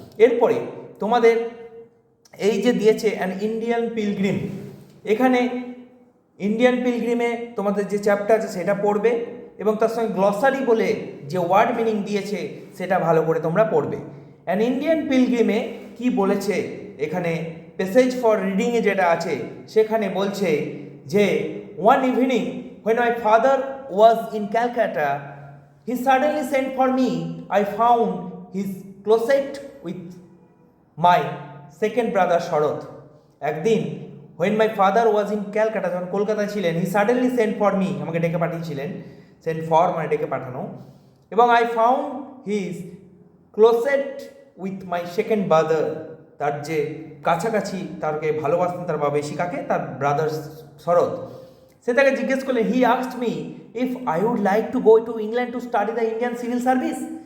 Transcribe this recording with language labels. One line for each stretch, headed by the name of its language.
Bangla: এরপরে তোমাদের এই যে দিয়েছে অ্যান ইন্ডিয়ান পিলগ্রিম, এখানে ইন্ডিয়ান পিলগ্রিমে তোমাদের যে চ্যাপ্টার আছে সেটা পড়বে, এবং তার সঙ্গে গ্লসারি বলে যে ওয়ার্ড মিনিং দিয়েছে সেটা ভালো করে তোমরা পড়বে। অ্যান ইন্ডিয়ান পিলগ্রিমে কি বলেছে, এখানে প্যাসেজ ফর রিডিংয়ে যেটা আছে সেখানে বলছে যে
English: One evening when my father was in Calcutta, he suddenly sent for me. I found his closet with my second brother Sharath. একদিন when my father was in Calcutta,
Bangla: যখন কলকাতায় ছিলেন,
English: he suddenly sent for me,
Bangla: আমাকে ডেকে পাঠিয়েছিলেন। send for মানে ডেকে পাঠানো, এবং
English: I found his closet with my second brother,
Bangla: তার যে কাছাকাছি তারকে ভালোবাসতেন তার বা বেশি কাকে, তার ব্রাদার শরৎ। সে তাকে জিজ্ঞেস করলেন,
English: He asked me if I would like to go to England to study the Indian civil service.